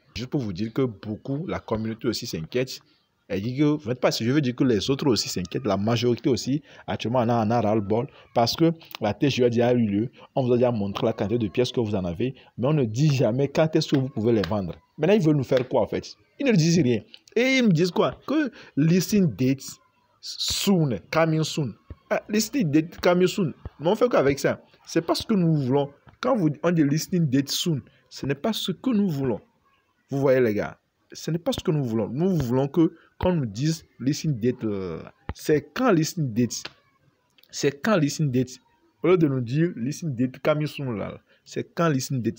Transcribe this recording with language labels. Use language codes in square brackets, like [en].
[fr] Juste pour vous dire que beaucoup, la communauté aussi s'inquiète. Elle dit que, vous n'êtes pas si je veux dire que les autres aussi s'inquiètent, la majorité aussi, actuellement, on a ras-le-bol parce que la TGE a déjà eu lieu, on vous a déjà montré la quantité de pièces que vous en avez, mais on ne dit jamais quand est-ce que vous pouvez les vendre. Maintenant, ils veulent nous faire quoi en fait? Ils ne disent rien. Et ils me disent quoi? Que [en] listing date soon, coming soon. Listing date coming soon. [fr] Mais on fait quoi avec ça? C'est pas ce que nous voulons. Quand on dit [en] listing date soon, [fr] ce n'est pas ce que nous voulons. Vous voyez les gars? Ce n'est pas ce que nous voulons. Nous voulons que qu'on nous dise listing date. C'est quand listing date. C'est quand listing date. Au lieu de nous dire [en] listing date coming soon [fr] là. C'est quand listing date.